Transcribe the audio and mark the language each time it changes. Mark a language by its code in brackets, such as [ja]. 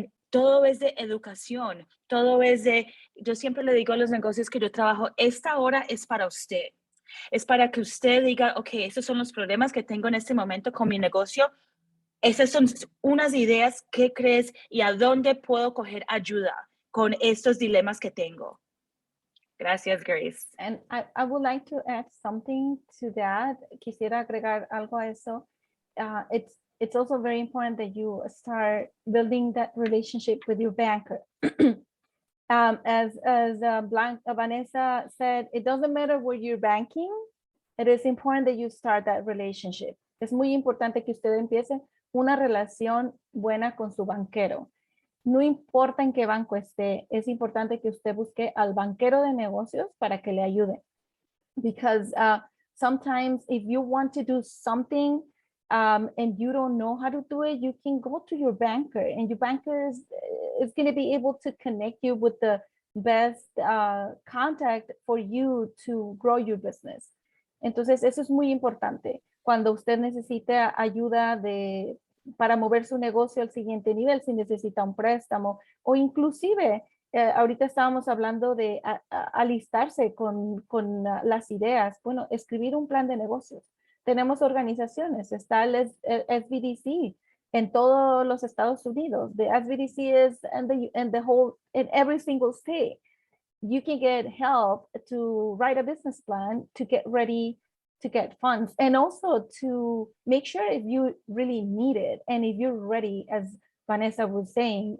[es] Todo es de educación, todo es de, yo siempre le digo a los negocios que yo trabajo, esta hora es para usted. Es para que usted diga, ok, esos son los problemas que tengo en este momento con mi negocio. Esas son unas ideas que crees y a dónde puedo coger ayuda con estos dilemas que tengo. Gracias, Grace. [en] And I would like to add something to that. [es] Quisiera agregar algo a eso. [en] It's also very important that you start building that relationship with your banker. As Vanessa said, it doesn't matter where you're banking. It is important that you start that relationship. [es] Es muy importante que usted empiece una relación buena con su banquero. No importa en qué banco esté, es importante que usted busque al banquero de negocios para que le ayude. [en] Because sometimes if you want to do something and you don't know how to do it, you can go to your banker and your banker is going to be able to connect you with the best contact for you to grow your business. [es] Entonces, eso es muy importante. Cuando usted necesita ayuda para mover su negocio al siguiente nivel, si necesita un préstamo o inclusive ahorita estábamos hablando de alistarse con las ideas. Bueno, escribir un plan de negocios. Tenemos organizaciones, está el SBDC en todos los Estados Unidos. [en] The SBDC is in every single state. You can get help to write a business plan to get ready to get funds and also to make sure if you really need it and if you're ready, as Vanessa was saying.